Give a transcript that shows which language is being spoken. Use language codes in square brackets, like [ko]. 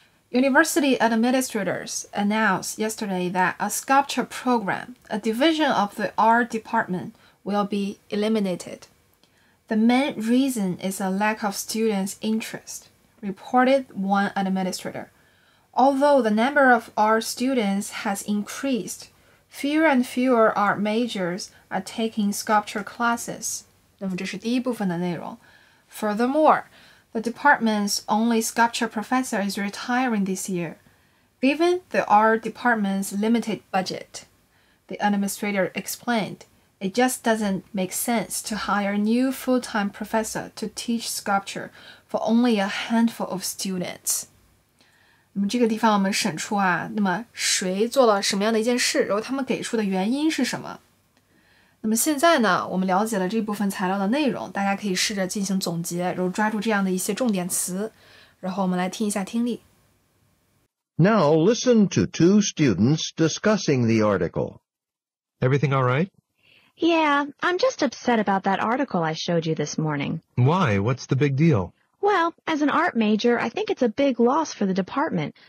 [en] University administrators announced yesterday that a sculpture program, a division of the art department, will be eliminated. The main reason is a lack of students' interest, reported one administrator. Although the number of art students has increased, fewer and fewer art majors are taking sculpture classes. [zh] 那么这是第一部分的内容。 [en] Furthermore, the department's only sculpture professor is retiring this year. Given the art department's limited budget, the administrator explained, it just doesn't make sense to hire a new full-time professor to teach sculpture for only a handful of students. [zh] 那么这个地方我们审出啊，那么谁做了什么样的一件事，然后他们给出的原因是什么？那么现在呢，我们了解了这部分材料的内容，大家可以试着进行总结，然后抓住这样的一些重点词，然后我们来听一下听力。 [en] Now listen to 2 students discussing the article. Everything all right? Yeah, I'm just upset about that article I showed you this morning. Why? What's the big deal? Well, as an art major, I think it's a big loss for the department.